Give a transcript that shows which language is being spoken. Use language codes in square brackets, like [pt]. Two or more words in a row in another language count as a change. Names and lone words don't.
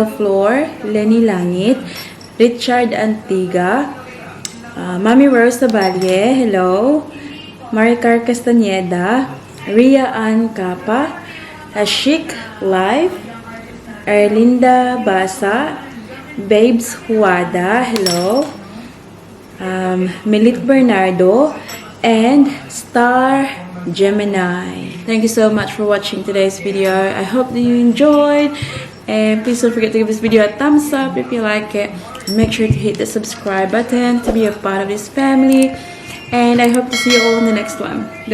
[en] Flor, Lenny Langit, Richard Antiga, Mami Rose Tabalye, hello, Maricar Castaneda, Ria Ann Capa, Ashik Live, Erlinda Basa, Babes Huada, hello, Melit Bernardo, and Star Gemini. Thank you so much for watching today's video. I hope that you enjoyed, and please don't forget to give this video a thumbs up if you like it. Make sure to hit the subscribe button to be a part of this family, and I hope to see you all in the next one.